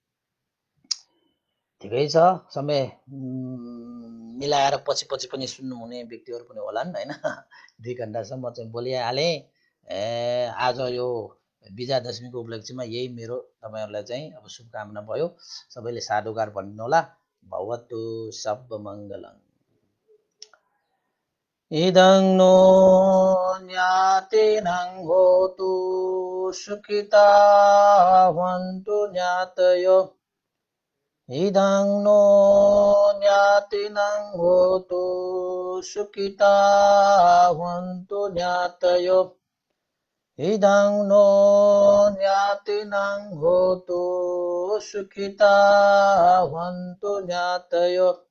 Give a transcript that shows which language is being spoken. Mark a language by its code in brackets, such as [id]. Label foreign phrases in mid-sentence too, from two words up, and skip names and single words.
[ne] ठिकै छ समय मिलाएर पछि पनि सुन्नुहुने व्यक्तिहरू पनि होलान् हैन 2 घण्टासम्म चाहिँ बोलिहाले आज यो विजयादशमीको उपलक्ष्यमा यही मेरो तपाईहरुलाई चाहिँ अब शुभकामना भयो सबैले साधुकार भन्नु होला [sa] भवतु सब मङ्गलम् [pi] इदं नो ज्ञातिनं होतु सुखिता भवन्तु ज्ञातयो इदं नो ज्ञातिनं होतु सुखिता भवन्तु ज्ञातयो इदं नो ज्ञातिनं होतु सुखिता भवन्तु ज्ञातयो